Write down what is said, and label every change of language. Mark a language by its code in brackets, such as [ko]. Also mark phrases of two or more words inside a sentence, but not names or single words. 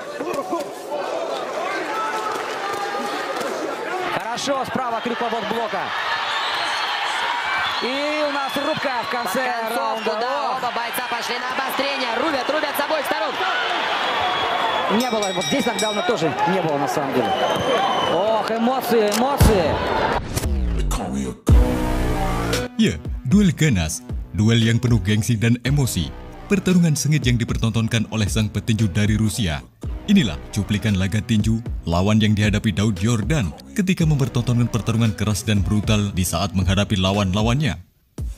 [ru] Хорошо, справа Крюков от блока. И у нас рубка в конце раунда. Да, оба бойца пошли на обострение. Рубят с обоих сторон. Не было, вот здесь нокдауна тоже не было на самом деле. Ох, эмоции, эмоции. [id] Ya, duel ganas, duel yang penuh gengsi dan emosi, pertarungan sengit yang dipertontonkan oleh sang petinju dari Rusia. Inilah cuplikan laga tinju lawan yang dihadapi Daud Yordan ketika mempertontonkan pertarungan keras dan brutal di saat menghadapi lawan-lawannya.